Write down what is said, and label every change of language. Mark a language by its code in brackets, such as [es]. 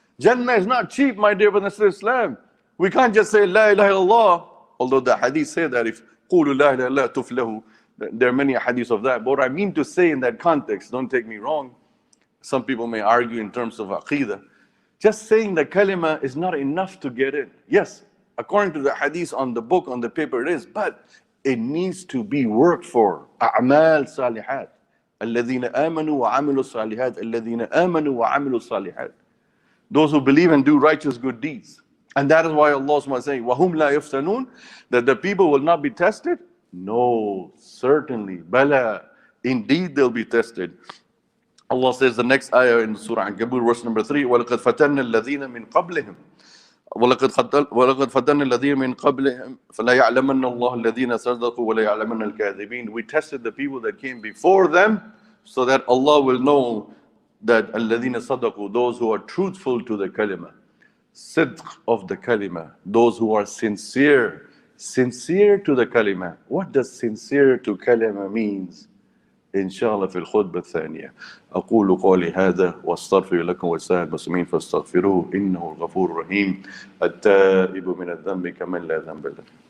[en] Jannah is not cheap, my dear brothers and sisters in Islam. We can't just say La ilaha illallah, although the hadith say that if qulu la ilaha illallah tuflahu, there are many hadiths of that. But what I mean to say in that context, don't take me wrong, some people may argue in terms of aqidah, just saying the kalima is not enough to get in. Yes, according to the hadith on the book, on the paper it is, but it needs to be worked for. [ar] أعمال صالحات الذين آمنوا وعملوا الصالحات الذين آمنوا وعملوا الصالحات. [en] Those who believe and do righteous good deeds. And that is why Allah is saying, [ar] وَهُمْ لَا يُفْتَنُونَ, [en] that the people will not be tested? No, certainly. Bala, indeed they'll be tested. Allah says the next ayah in Surah Ankabut, verse number 3, [ar] وَلَقَدْ فَتَنَّ الَّذِينَ مِنْ قَبْلِهِمْ وَلَقَدْ فَتَنَّ الَّذِينَ مِنْ قَبْلِهِمْ فَلَا يَعْلَمَنَّ اللَّهُ الَّذِينَ صَدَقُوا وَلَا يَعْلَمَنَّ الْكَاذِبِينَ. [en] We tested the people that came before them so that Allah will know that [ar] الَّذِينَ صَدَقُوا, [en] those who are truthful to the kalima, sidq of the kalima, those who are sincere to the kalima. What does sincere to kalima means? [ar] إن شاء الله في الخطبة الثانية. أقول قولي هذا وأستغفر لكم ولسائر المسلمين فاستغفروه إنه الغفور الرحيم التائب من الذنب كمن لا ذنب له.